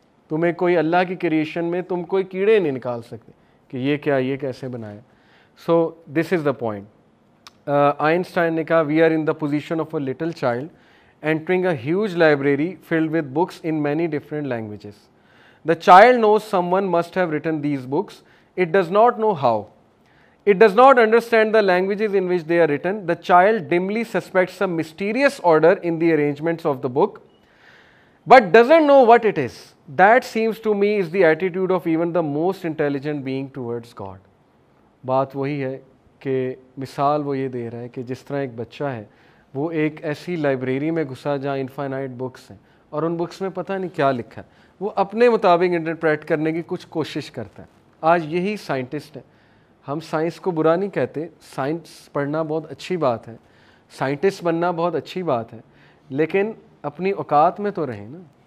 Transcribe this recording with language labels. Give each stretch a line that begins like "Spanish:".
Urdu: تمہیں کوئی اللہ کی کریشن میں تم کوئی کیڑے نہیں نکال سکتے کہ یہ کیا، یہ کیسے بنایا.
English: So this is the point.
Urdu: آئنسٹائن نے کہا
English: We are in the position of a little child entering a huge library filled with books in many different languages. The child knows someone must have written these books. It does not know how. It does not understand the languages in which they are written. The child dimly suspects some mysterious order in the arrangements of the book, but doesn't know what it is. That seems to me is the attitude of even the most intelligent being towards God.
Urdu: بات وہی ہے کہ مثال وہ یہ دے رہا ہے کہ جس طرح ایک بچہ ہے وہ ایک ایسی لائبریری میں گھسا جہاں انفائنائٹ بکس ہیں اور ان بکس میں پتہ نہیں کیا لکھا ہے، وہ اپنے مطابق انٹرپریٹ کرنے کی کچھ کوشش کرتا ہے. آج یہی سائنٹسٹ ہے. ہم سائنس کو برا نہیں کہتے، سائنس پڑھنا بہت اچھی بات ہے، سائنٹسٹ بننا بہت اچھی بات ہے، لیکن اپنی اوقات میں تو رہیں نا.